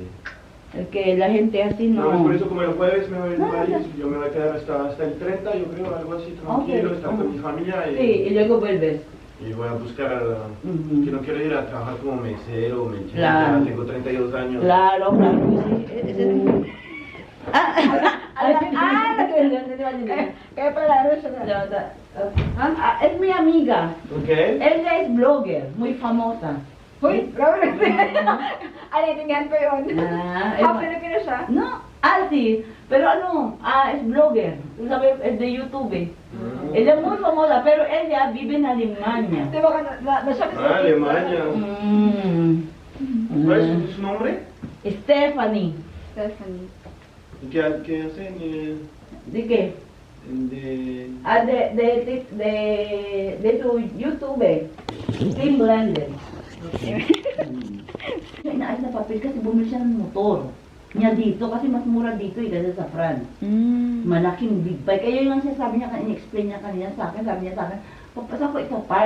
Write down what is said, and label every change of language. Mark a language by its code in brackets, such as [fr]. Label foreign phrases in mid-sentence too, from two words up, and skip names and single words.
[es] El que la gente así No, es no. por eso como el jueves me voy del No, país, ya. yo me voy a quedar hasta el 30, yo creo, algo así, tranquilo, Ok. estar con mi familia Sí, y luego vuelves. y voy a buscar, Ujú. que no quiero ir a trabajar como mesero o mechero, Claro. ya tengo 32 años. Claro, claro que sí. [tl] Kaya pala, ano siya? [es] Es mi amiga. ¿Ok? Ella es blogger, muy famosa. [tl] Hoy, grabe na. Ay, naiintindihan ko yun. Pilipino siya. [es] No, sí, pero es blogger, tú sabes, es de YouTube. Ella es muy famosa, pero ella vive en Alemania. [tl] Di ba ka nasabi [es] Ah, Alemania. ¿Cuál es su nombre? Stephanie, Stephanie. ¿Y qué hacen? ¿de qué? De... De su YouTube, Team Blender. [tl] Inaayos na papel kasi bumili siya ng motor niya dito kasi mas mura dito kasi sa France. Malaking big bike. Kaya yung sinasabi niya, in-explain niya kanina sa akin, sabi niya sa akin, papasa ko ipapark.